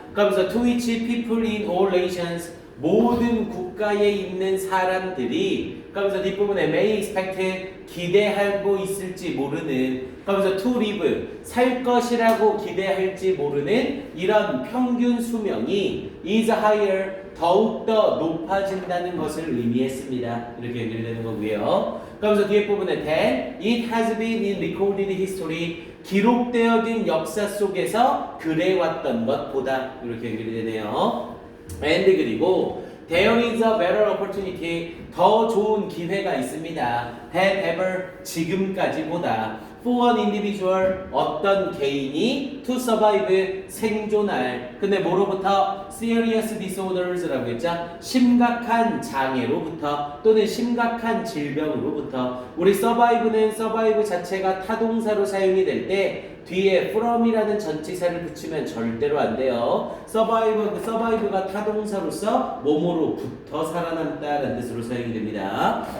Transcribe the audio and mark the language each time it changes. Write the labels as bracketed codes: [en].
[ko] 그러면서 [en] to which people in all nations [ko] 모든 국가에 있는 사람들이 그러면서 뒷부분에 [en] may expect [ko] 기대하고 있을지 모르는 그러면서 [en] to live [ko] 살 것이라고 기대할지 모르는 이런 평균 수명이 [en] is higher [ko] 더욱더 높아진다는 것을 의미했습니다. 이렇게 연결되는 거고요. 그러면서 뒤에 부분에 [en] that it has been in recorded history [ko] 기록되어진 역사 속에서 그래왔던 것보다 이렇게 연결이 되네요. [en] and [ko] 그리고 [en] there is a better opportunity [ko] 더 좋은 기회가 있습니다. [en] than ever [ko] 지금까지보다 [en] for an individual [ko] 어떤 개인이 [en] to survive [ko] 생존할 근데 뭐로부터 [en] serious disorders라고 했죠. [ko] 심각한 장애로부터 또는 심각한 질병으로부터 우리 survive는 survive 자체가 타동사로 사용이 될 때 뒤에 from이라는 전치사를 붙이면 절대로 안 돼요. survive가 타동사로서 몸으로부터 살아남다라는 뜻으로 사용이 됩니다.